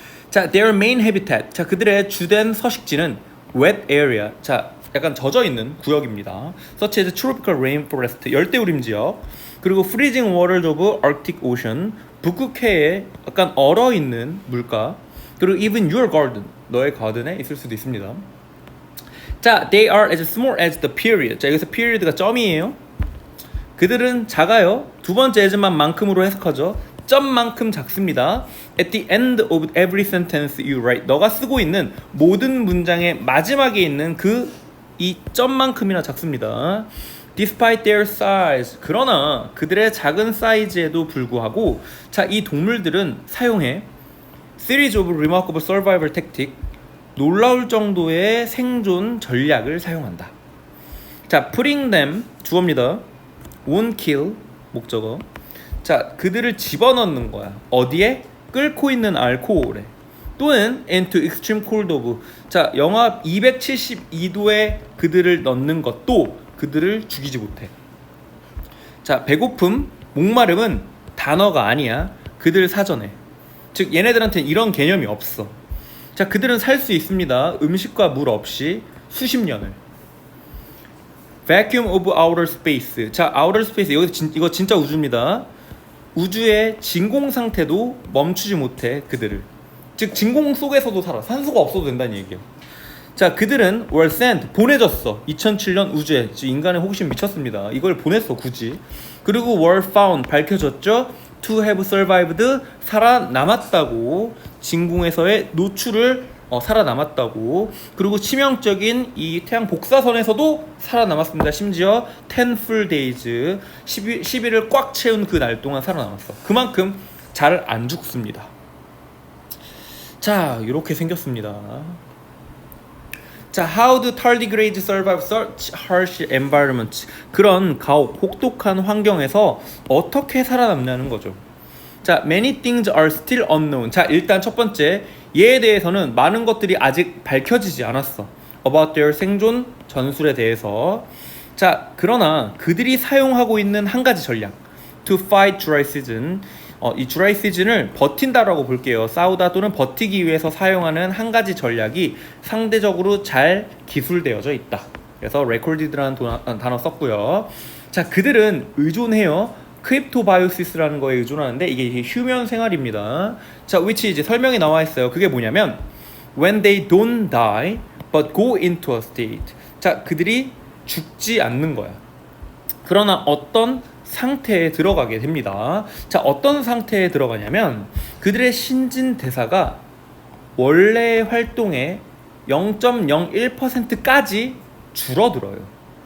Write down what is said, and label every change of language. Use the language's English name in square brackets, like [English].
[Korean] 자, [English] their main habitat, [Korean] 자, 그들의 주된 서식지는 wet area, 자, 약간 젖어있는 구역입니다. [English] such as tropical rainforest, [Korean] 열대우림 지역, 그리고 [English] freezing waters of Arctic Ocean, [Korean] 북극해에 약간 얼어있는 물가, 그리고 [English] even your garden, [Korean] 너의 가든에 있을 수도 있습니다. [English] 자, they are as small as the period. [Korean] 자, 여기서 period가 점이에요. 그들은 작아요. 두 번째 as만 만큼으로 해석하죠. 점만큼 작습니다. [English] At the end of every sentence you write, [Korean] 너가 쓰고 있는 모든 문장의 마지막에 있는 이 점만큼이나 작습니다. [English] Despite their size, [Korean] 그러나 그들의 작은 사이즈에도 불구하고, 자, 이 동물들은 사용해 [English] series of remarkable survival tactic, [Korean] 놀라울 정도의 생존 전략을 사용한다. [English] 자, putting them, 주어입니다. won't kill, 목적어. [Korean] 자, 그들을 집어넣는 거야. 어디에? 끓고 있는 알코올에. 또는 [English] into extreme cold of [Korean] 자 영하 272도에 그들을 넣는 것도 그들을 죽이지 못해. 자 배고픔, 목마름은 단어가 아니야. 그들 사전에. 즉 얘네들한테는 이런 개념이 없어. 자 그들은 살 수 있습니다. 음식과 물 없이 수십 년을. [English] Vacuum of outer space. [Korean] 자 outer space 이거 진짜 우주입니다. 우주의 진공 상태도 멈추지 못해 그들을. 즉 진공 속에서도 살아. 산소가 없어도 된다는 얘기예요. 자 그들은 [English] were sent [Korean] 보내졌어. 2007년 우주에. 즉 인간의 호기심 미쳤습니다. 이걸 보냈어 굳이. 그리고 [English] were found [Korean] 밝혀졌죠. [English] to have survived [Korean] 살아남았다고. 진공에서의 노출을 살아남았다고. 그리고 치명적인 이 태양 복사선에서도 살아남았습니다. 심지어 [English] 10 full days [Korean] 10일을 꽉 채운 그 날 동안 살아남았어. 그만큼 잘 안 죽습니다. 자 이렇게 생겼습니다. [English] 자, how do tardigrades survive such harsh environments? [Korean] 그런 가혹, 혹독한 환경에서 어떻게 살아남냐는 거죠. [English] 자, many things are still unknown. [Korean] 자, 일단 첫 번째, 얘에 대해서는 많은 것들이 아직 밝혀지지 않았어. [English] About their [Korean] 생존 전술에 대해서. 자, 그러나 그들이 사용하고 있는 한 가지 전략. [English] To fight dry season. [Korean] 이 dry season을 버틴다라고 볼게요. 싸우다 또는 버티기 위해서 사용하는 한 가지 전략이 상대적으로 잘 기술되어져 있다. 그래서 recorded라는 단어 썼고요. 자, 그들은 의존해요. 크립토바이오시스라는 거에 의존하는데 이게 휴면 생활입니다. 자, which 이제 설명이 나와 있어요. 그게 뭐냐면 [English] when they don't die but go into a state. [Korean] 자, 그들이 죽지 않는 거야. 그러나 어떤 상태에 들어가게 됩니다. 자, 어떤 상태에 들어가냐면 그들의 신진대사가 원래 활동의 0.01%까지 줄어들어요.